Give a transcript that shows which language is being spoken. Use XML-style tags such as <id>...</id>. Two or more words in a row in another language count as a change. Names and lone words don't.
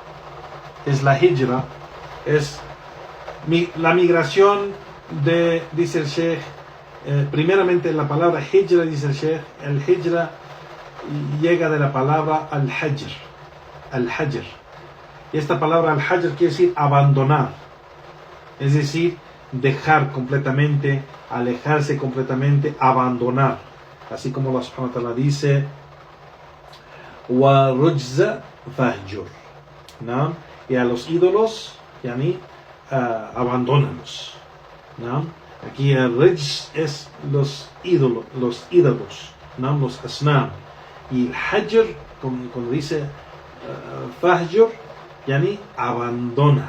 <es>Es la migración dice el Sheikh, primeramente la palabra hijra, dice el Sheikh, el hijra llega de la palabra al-hajr. Y esta palabra al-hajr quiere decir abandonar, es decir, dejar completamente, alejarse completamente, abandonar. Así como Allah</es> <ar>سبحانه وتعالى</ar> <es>dice</es> <ar>وَرُجْزَ فَهْجُرْ.</ar> <es>¿No? Y a los ídolos, yani, abandónalos. ¿No? Aquí el rijz es los ídolos, ¿no? Los asnam. Y el hajr, cuando dice fahjur, yani abandona.</es>